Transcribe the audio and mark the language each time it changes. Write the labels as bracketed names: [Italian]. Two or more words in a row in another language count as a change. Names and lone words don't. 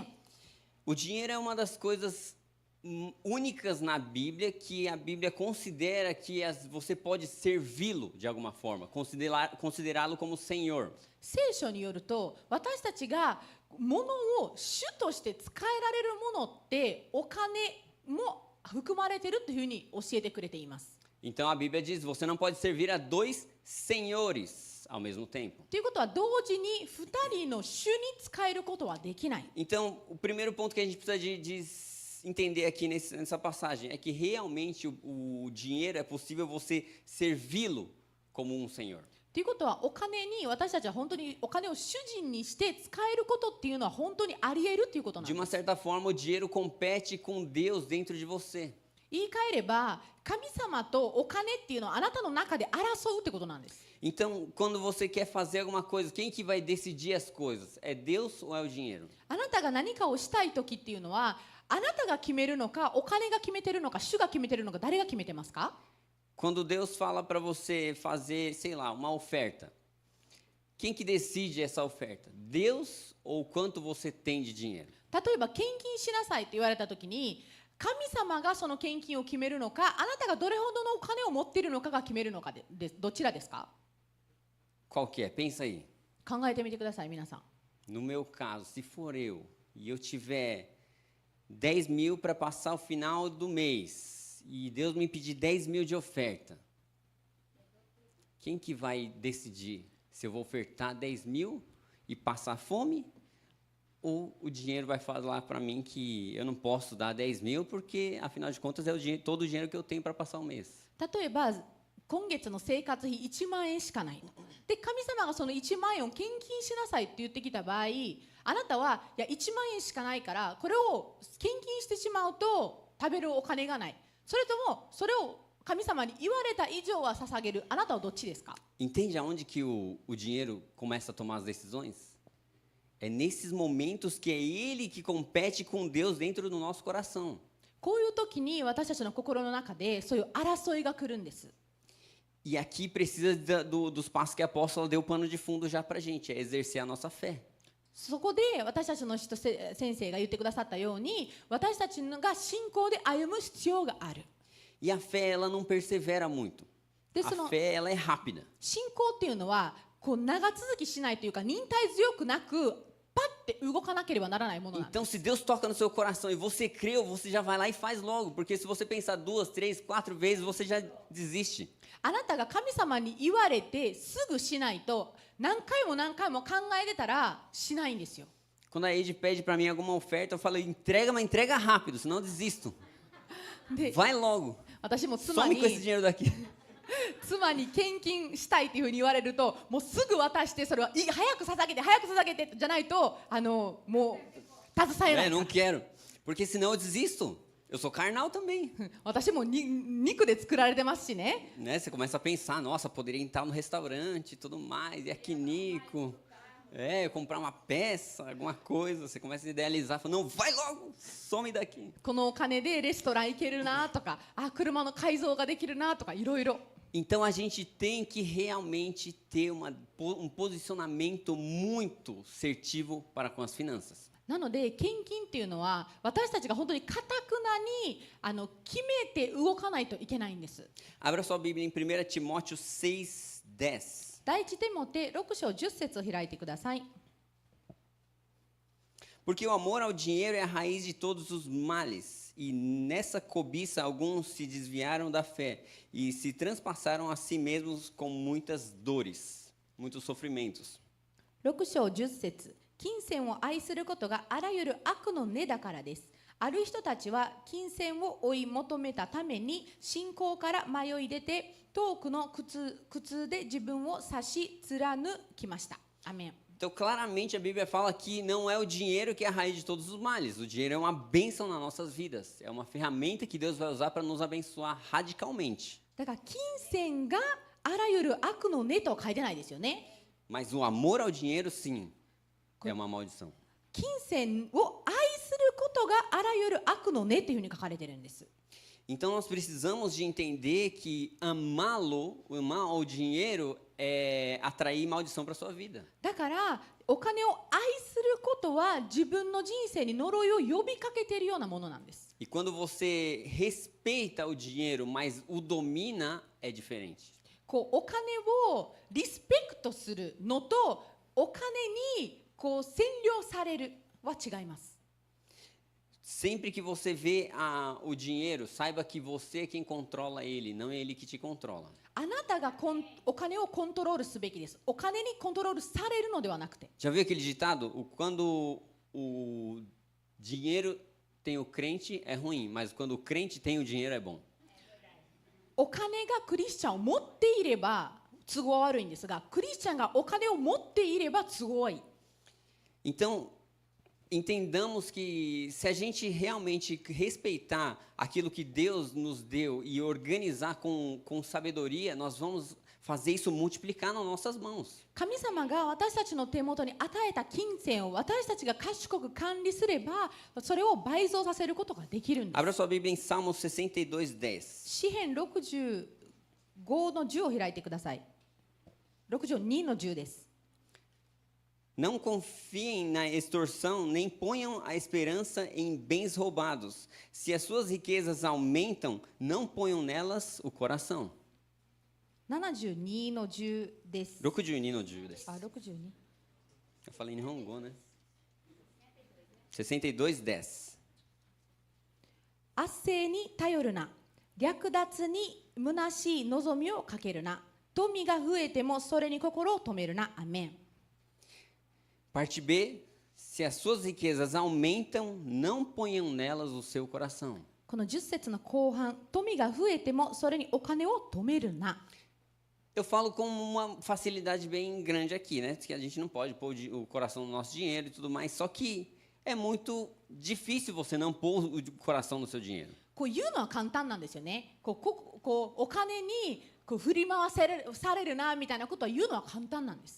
[Portuguese] O dinheiro é uma das coisas únicas na Bíblia que a Bíblia considera que você pode servi-lo de alguma forma, considerá-lo como Senhor. [Japanese] 聖書によると、私たちが物を主として使えられるものってお金も含まれているというふうに教えてくれています。 [Portuguese] Então a Bíblia diz: você não pode servir a dois senhores ao mesmo tempo. [Japanese] ということは同時に2人の主に使えることはできない。 [Portuguese] Então, o primeiro ponto que a gente precisa de entender aqui nessa passagem é que realmente o dinheiro é possível você servi-lo como um senhor. [Japanese] ということはお金に私たちは本当にお金を主人にして使えることっていうのは本当にあり得るということなん [Portuguese] De [Japanese] で [Portuguese] uma [Japanese] す。 [Portuguese] certa forma, o dinheiro compete com Deus dentro de você. [Japanese] 言い換えれば神様とお金っていうのはあなたの中で争うってことなんです。 [Portuguese] Então, quando você quer fazer alguma coisa, quem que vai decidir as coisas? É Deus ou é o dinheiro? [Japanese] あなたが何かをしたい時っていうのはあなたが決めるのかお金が決めてるのか主が決めてるのか誰が決めてますか？ [Portuguese] Quando Deus fala para você fazer, sei lá, uma oferta, quem que decide essa oferta? Deus ou quanto você tem de dinheiro? [Japanese] 例えば献金しなさいって言われた時に神様がその献金を決めるのかあなたがどれほどのお金を持っているのかが決めるのかでどちらですか？ [Portuguese] Qual que é? Pensa aí. [Japanese] 考えてみてください皆さん。 [Portuguese] No meu caso, se for eu e eu tiver 10.000 para passar o final do mês e Deus me pedir 10.000 de oferta, quem que vai decidir se eu vou ofertar 10.000 e passar fome ou o dinheiro vai falar para mim que eu não posso dar 10.000 porque, afinal de contas, é todo o dinheiro que eu tenho para passar o mês. [Japanese] 例えば今月の生活費1万円しかないで神様がその1万円を献金しなさいって言ってきた場合あなたはいや1万円しかないからこれを献金してしまうと食べるお金がないそれともそれを神様に言われた以上は捧げる。あなたはどっちですか？ [Portuguese] Entende aonde que o dinheiro começa a tomar as decisões? É nesses momentos que é ele que compete com Deus dentro do nosso coração. [Japanese] こういう時に私たちの心の中でそういう争いが来るんです。 [Portuguese] E aqui precisa dos passos que a apóstola deu pano de fundo já para a gente, é exercer a nossa fé. [Japanese] そこで私たちの先生が言ってくださったように、私たちが信仰で歩む必要がある。 [Portuguese] E a fé, ela não persevera muito. A fé, ela é rápida. [Japanese] 信仰っていうのはこう長続きしないというか、忍耐強くなくパッて動かなければならないものなんです。 [Portuguese] Então, se Deus toca no seu coração e você creu, você já vai lá e faz logo. Porque se você pensar 2, 3, 4 vezes, você já desiste. [Japanese] あなたが神様に言われてすぐしないと、何回も何回も考えてたらしないんですよ。 [Portuguese] Quando a Ed pede para mim alguma oferta, eu falo, entrega, mas entrega rápido, senão eu desisto. [Japanese] で、 [Portuguese] Vai logo. [Japanese] 私も妻 [Portuguese] Some [Japanese] に [Portuguese] com esse dinheiro daqui. [Japanese] 妻に献金したいっていうふうに言われると、もうすぐ渡して、それは早く捧げて早く捧げてじゃないともう携えない。 [Portuguese] Não quero. Porque senão eu desisto. Eu sou carnal também. [Japanese] 私も肉で作られてますしね。 [Portuguese] Né? Você começa a pensar, nossa, poderia entrar no restaurante e tudo mais, e aqui Nico. Eu comprar uma peça, alguma coisa, você começa a idealizar, fala, não, vai logo, some daqui. [Japanese] このお金でレストラン行けるなとか、車の改造ができるなとか、いろいろ。 [Portuguese] Então a gente tem que realmente ter um posicionamento muito assertivo para com as finanças. [Japanese] なので献金っていうのは私たちが本当に固くなに決めて動かないといけないんです。 [Portuguese] Abra sua Bíblia em 1 Timóteo 6:10. [Japanese] 第一テモテ6章10節を開いてください。 [Portuguese] Porque o amor ao dinheiro é a raiz de todos os males, e nessa cobiça alguns se desviaram da fé e se transpassaram a si mesmos com muitas dores, muitos sofrimentos. [Japanese] 6 章10節、金銭を愛することがあらゆる悪の根だからです。ある人たちは金銭を追い求めたために信仰から迷い出て遠くの苦痛で自分を差し貫きました。アメン。 [Portuguese] Então, claramente, a Bíblia fala que não é o dinheiro que é a raiz de todos os males. O dinheiro é uma bênção nas nossas vidas. É uma ferramenta que Deus vai usar para nos abençoar radicalmente. [Japanese] だから金銭があらゆる悪の根と書いてないですよね。 [Portuguese] Mas o amor ao dinheiro, sim, é uma maldição. [Japanese] 金銭を愛することがあらゆる悪の根というふうに書かれているんです。 [Portuguese] Então, nós precisamos de entender que amar ao dinheiro é atrair maldição para a sua vida. [Japanese] だからお金を愛することは自分の人生に呪いを呼びかけているようなものなんです。 [Portuguese] E quando você respeita o dinheiro, mas o domina, é diferente. [Japanese] こうお金をリスペクトするのとお金にこう占領されるは違います。 [Portuguese] Sempre que você vê o dinheiro, saiba que você é quem controla ele, não é ele que te controla. [Japanese] あなたがお金をコントロールすべきです。お金にコントロールされるのではなくて。 [Portuguese] Já viu aquele ditado? Quando o dinheiro tem o crente, é ruim, mas quando o crente tem o dinheiro, é bom. [Japanese] お金がクリスチャンを持っていれば都合は悪いんですが、クリスチャンがお金を持っていれば都合はいい。 [Portuguese] Então, entendamos que se a gente realmente respeitar aquilo que Deus nos deu e organizar com sabedoria, nós vamos fazer isso multiplicar nas nossas mãos. [Japanese] 神様が私たちの手元に与えた金銭を私たちが賢く管理すれば、それを倍増させることができるんです。 [Portuguese] Abra sua Bíblia em Salmos 62:10. [Japanese] 詩編65の10を開いてください。62の10です。 [Portuguese] Não confiem na extorsão, nem ponham a esperança em bens roubados. Se as suas riquezas aumentam, não ponham nelas o coração. [Japanese] 72 の10です。 62の10です。あ、62。 [Portuguese] Eu falei em Hongo, né? 62:10. [Japanese] 圧政に頼るな。略奪に虚しい望みをかけるな。富が増えてもそれに心を止めるな。アメン。 [Portuguese] Parte B, se as suas riquezas aumentam, não ponham nelas o seu coração. [Japanese] この10節の後半、富が増えてもそれにお金を止めるな。 [Portuguese] Eu falo com uma facilidade bem grande aqui, né? Que a gente não pode pôr o coração no nosso dinheiro e tudo mais. Só que é muito difícil você não pôr o coração no seu dinheiro. [Japanese] こう言うのは簡単なんですよね。こうお金にこう振り回されるなみたいなことは言うのは簡単なんです。